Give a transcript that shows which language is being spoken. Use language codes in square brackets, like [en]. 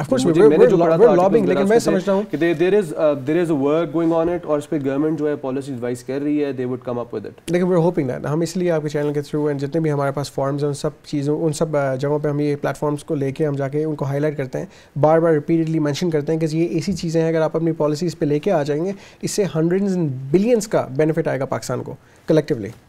[en] Of course we're lobbying, [ur] لیکن میں سمجھتا ہوں [en] کہ there is a work going on it, [ur] اور اس پہ گورنمنٹ جو ہے پالیسی ایڈوائز کر رہی ہے, [en] they would come up with it. [ur] لیکن [en] we're hoping that [ur] ہم اس لیے آپ کے چینل کے تھرو اینڈ جتنے بھی ہمارے پاس فارمز ہیں ان سب چیزوں ان سب جگہوں پہ ہم یہ پلیٹ فارمس کو لے کے ہم جا کے ان کو ہائی لائٹ کرتے ہیں, بار بار ریپیٹڈلی مینشن کرتے ہیں کہ یہ ایسی چیزیں ہیں اگر آپ اپنی پالیسیز پہ لے کے آ جائیں گے اس سے ہنڈریڈز اینڈ بلینس کا بینیفٹ آئے گا پاکستان کو کلیکٹیولی.